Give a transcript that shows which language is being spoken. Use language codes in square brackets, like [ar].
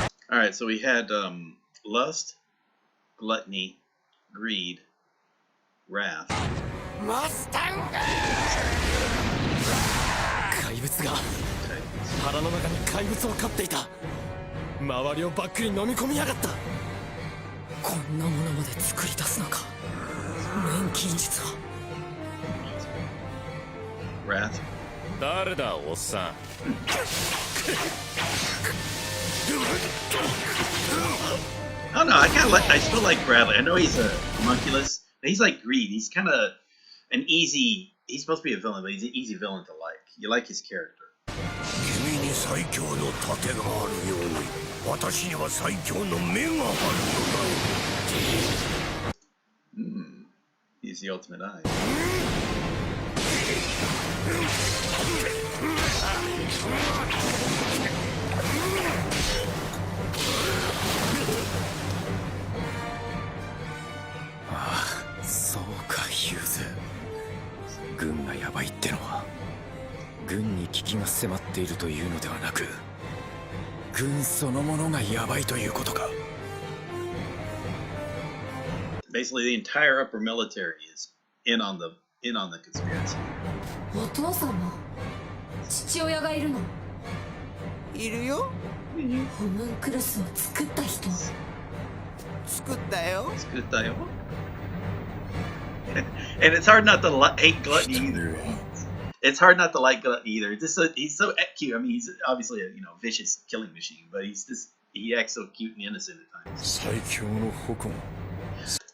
[en] All right, so we had lust, gluttony, greed, wrath. [ja] 怪物が腹の中に怪物を飼っていた。周りをバックに飲み込みやがった。こんなものまで作り出すのか、錬金術は。 [en] Wrath. [ja] 誰だおっさん。 [en] I don't know. I kind of like. I still like Bradley. I know he's a homunculus, but he's like greed. He's kind of an easy. He's supposed to be a villain, but he's an easy villain to like. You like his character. [ja] 君に最強の盾があるように、私には最強の目があるのだ。 [en] He's the ultimate eye. [ja] Ah, そうか、ユーズ。軍がヤバいってのは、軍に危機が迫っているというのではなく、軍そのものがヤバいということか。 [en] Basically, the entire upper military is in on the conspiracy. [ja] お父さんも父親がいるの？いるよ。ホムンクルスを作った人。作ったよ。 [en] And it's hard not to hate gluttony either. It's hard not to like gluttony either. He's so cute. I mean, he's obviously a vicious killing machine, but he acts so cute and innocent at times.